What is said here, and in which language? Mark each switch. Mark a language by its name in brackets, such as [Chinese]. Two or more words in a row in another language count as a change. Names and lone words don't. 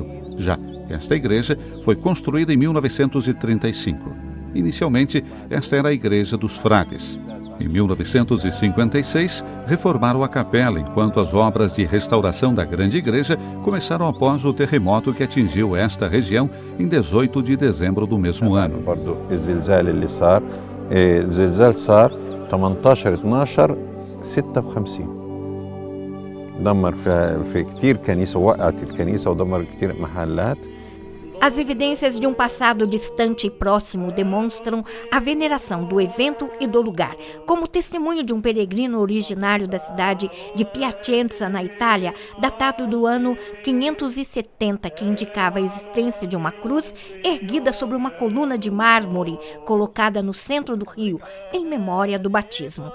[Portuguese] Já esta igreja foi construída em 1935. Inicialmente, esta era a Igreja dos Frades. Em 1956, reformaram a capela, enquanto as obras de restauração da grande igreja começaram após o terremoto que atingiu esta região em 18 de dezembro do mesmo ano. [Arabic] دمر في كتير كنيسة وقعت الكنيسة ودمر كتير محلات. [Portuguese] As evidências de um passado distante e próximo demonstram a veneração do evento e do lugar. Como testemunho de um peregrino originário da cidade de Piacenza, na Itália, datado do ano 570, que indicava a existência de uma cruz erguida sobre uma coluna de mármore colocada no centro do rio, em memória do batismo.